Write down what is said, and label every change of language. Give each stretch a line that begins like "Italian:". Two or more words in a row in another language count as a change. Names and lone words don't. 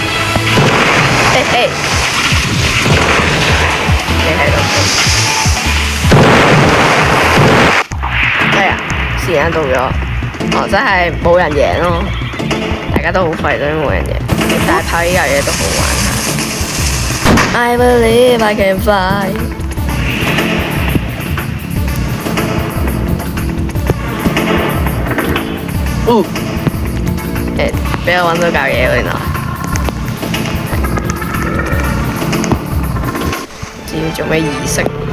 Cantonese: 你喺度？哎呀，時間到咗，真係冇人贏咯，大家都好廢，都冇人贏。大炮呢樣嘢都好玩下。
English: I believe I can fly。
Cantonese: 俾我揾到嚿嘢喎，原來。唔知要做咩儀式？